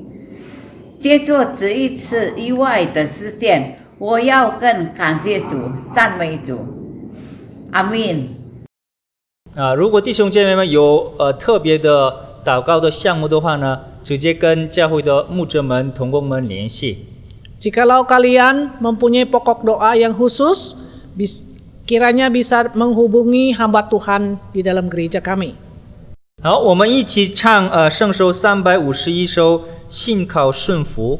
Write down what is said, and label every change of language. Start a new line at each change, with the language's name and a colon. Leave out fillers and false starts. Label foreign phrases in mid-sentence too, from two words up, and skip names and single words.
Chinese: 借着这一次意外的事件，我要更感谢主，赞美主。阿们。如果弟兄姐妹们有特别的祷告的项目的话呢，直接跟教会的牧者们、同工们联系。
Indonesian: Jikalau kalian mempunyai pokok doa yang khusus, kiranya bisa menghubungi hamba Tuhan di dalam gereja kami.
Chinese: 好，我们一起唱圣诗351首《信靠顺服》。